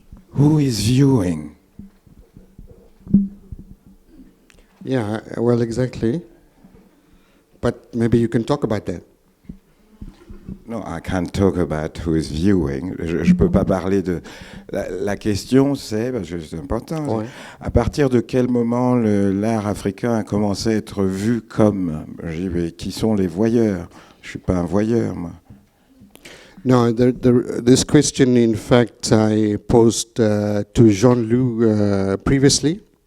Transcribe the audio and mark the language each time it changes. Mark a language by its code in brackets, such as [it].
[en] Who is viewing? Yeah, well, exactly. But maybe you can talk about that. No, I can't talk about who is viewing. [fr] Je peux pas parler de... La question, c'est, parce que c'est important, Ouais. à partir de quel moment l'art africain a commencé à être vu comme... Je dis, mais qui sont les voyeurs? Je suis pas un voyeur, moi. [en] No, this question, in fact, I posed to Jean-Loup previously.